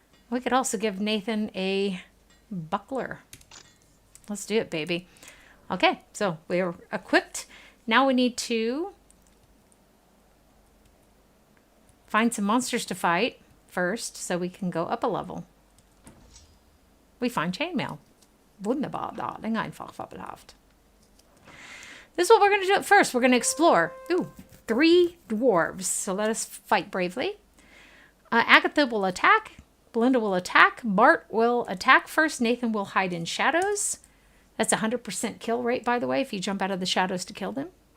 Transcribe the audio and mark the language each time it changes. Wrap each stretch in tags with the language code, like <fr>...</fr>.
<en>We could also give Nathan a buckler. Let's do it, baby. Okay, so we're equipped. Now we need to find some monsters to fight first so we can go up a level. We find chainmail.</en> <de>Wunderbar, darling, einfach fabelhaft.</de> <en>This is what we're going to do at first. We're going to explore. Ooh, 3 dwarves. So let us fight bravely. Agatha will attack. Belinda will attack. Bart will attack first. Nathan will hide in shadows. That's a 100% kill rate, by the way, if you jump out of the shadows to kill them.</en>